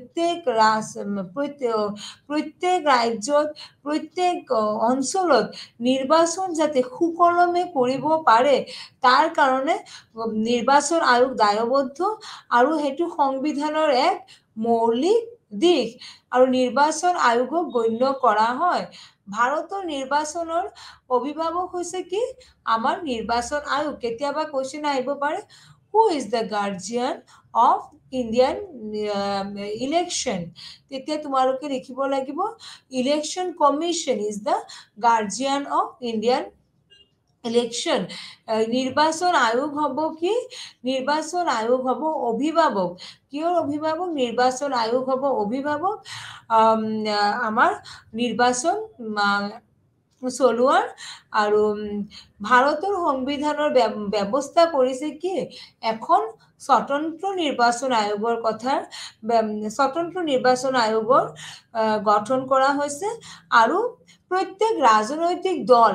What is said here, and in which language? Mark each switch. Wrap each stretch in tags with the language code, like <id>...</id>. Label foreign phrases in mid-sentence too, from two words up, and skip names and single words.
<as>প্ৰত্যেক অঞ্চলত নিৰ্বাচন যাতে সুকলমে কৰিব পাৰে তাৰ কাৰণে নিৰ্বাচন আয়োগ দায়বদ্ধ আৰু হেতু সংবিধানৰ এক মৌলিক দিশ আৰু নিৰ্বাচন আয়োগক গণ্য কৰা হয় ভাৰতৰ নিৰ্বাচনৰ অভিভাৱক হৈছে কি আমাৰ নিৰ্বাচন আয়োগ কেতিয়াবা কোৱেশ্চন আহিব পাৰে</as> <en>who is the guardian of Indian election</en> <as>তেতিয়া তোমালোকে লিখিব লাগিব</as> <en>election commission is the guardian of Indian election</en> <as>নিৰ্বাচন আয়োগ হ'ব কি নিৰ্বাচন আয়োগ হ'ব অভিভাৱক কিয়ৰ অভিভাৱক নিৰ্বাচন আয়োগ হ'ব অভিভাৱক আমাৰ নিৰ্বাচন চলোৱাৰ আৰু ভাৰতৰ সংবিধানৰ ব্যৱস্থা কৰিছে কি এখন স্বতন্ত্ৰ নিৰ্বাচন আয়োগৰ কথা স্বতন্ত্ৰ নিৰ্বাচন আয়োগৰ গঠন কৰা হৈছে আৰু প্ৰত্যেক ৰাজনৈতিক দল</as>